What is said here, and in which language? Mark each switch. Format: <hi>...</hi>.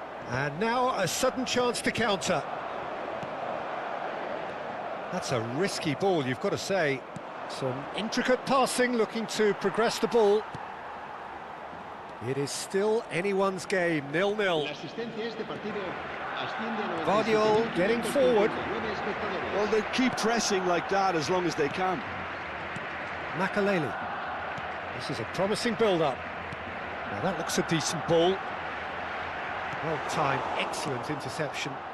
<en>And now a sudden chance to counter. That's a risky ball, you've got to say. Some intricate passing, looking to progress the ball. It is still anyone's game, 0-0.</en> <es>La asistencia a este partido asciende a 97.000</es> <en>Guardiola getting forward.</en> <es>59 espectadores.</es> <en>Well, they keep pressing like that as long as they can. Makaleli. This is a promising build-up. Now that looks a decent ball. Well timed, excellent interception.</en>